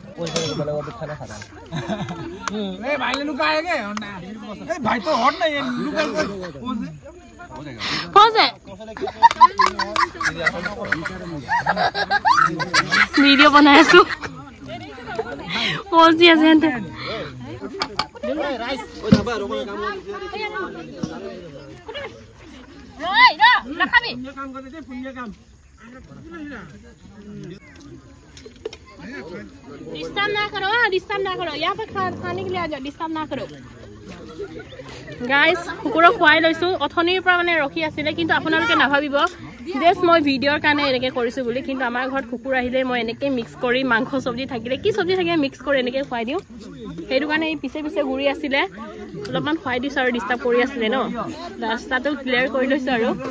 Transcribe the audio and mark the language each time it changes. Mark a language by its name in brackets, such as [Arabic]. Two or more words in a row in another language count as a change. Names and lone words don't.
[Assamese] ভিডিঅ' বনাই আছো পজি আছে [Hindi] डिस्टर्ब ना करो यहाँ पे खाने के लिए आ जाओ डिस्टर्ब ना करो [Assamese] গাইছ কুকুৰক খুৱাই লৈছো অথনিৰ পৰা মানে ৰখি আছিল কিন্তু আপোনালোকে নাভাবিব দেশ মই ভিডিঅ'ৰ কাৰণে এনেকে কৰিছো বুলি কিন্তু আমাৰ ঘৰত কুকুৰ আহিলে মই এনেকে মিক্স কৰি মাংস সবজি থাকিলে কি সবজি থাকে মিক্স কৰি এনেকে খুৱাই দিও সেইটো কাৰণে এই পিছে পিছে ঘূৰি আছিল অলপমান খুৱাই দিছো আৰু ডিস্টার্ব কৰি আছিল ন ৰাস্তাটো ক্লিয়াৰ কৰি লৈছো আৰু